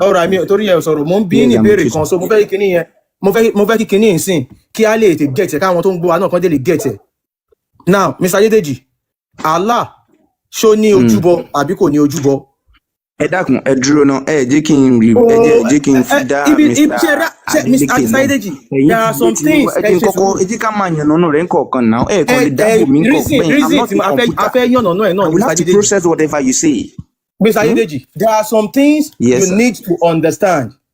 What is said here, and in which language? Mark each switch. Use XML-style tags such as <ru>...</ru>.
<yo>Ọ̀rọ̀ àmì torí ẹ sọ̀rọ̀ mo ń bí ní ìbéèrè kan so mo fẹ́ kí kinní yẹn mo fẹ́ kí kinní yìí sìn kí á lè tè get ẹ̀ káwọn tó ń gbọ́ wa náà kàn dé lè get ẹ̀.</yo> <en>Now, Mr.</en> <yo>Adédèjì, Allah ṣó ní ojúbọ àbí kò ní ojúbọ? Ẹ dákun ẹ dúró náà ẹ jẹ́ kí n fi dá</yo> <en>Mr. Adédèjì, there are some things</en> <yo>ẹ jẹ́ ká máa yànnàná rẹ̀ ńkọ̀ọ̀kan náà ẹ kàn lè dáàbò mí ńkọ̀ọ̀kan. Reason tí a fẹ́ yànnàná ẹ̀ náà</yo> <en>I will have to process whatever you say. Mr. Adédèjì, there are some things you need to understand.</en>